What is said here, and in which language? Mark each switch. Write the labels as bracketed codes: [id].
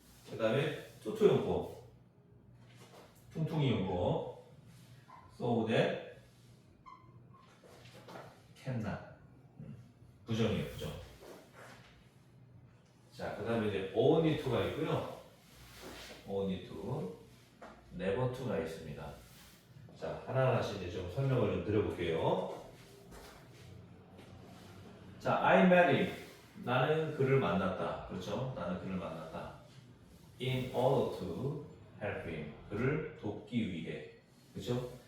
[ko] 그 다음에 투투 용법 퉁퉁이 용법 [en] so that cannot [ko] 부정이에요, 부정. 자, 그 다음에 이제 only to가 있고요. only to, never to가 있습니다. 자, 하나하나씩 이제 좀 설명을 좀 드려볼게요. 자, [en] I met him. [ko] 나는 그를 만났다. 그렇죠? 나는 그를 만났다. [en] In order to help him. [ko] 그를 돕기 위해. 그렇죠?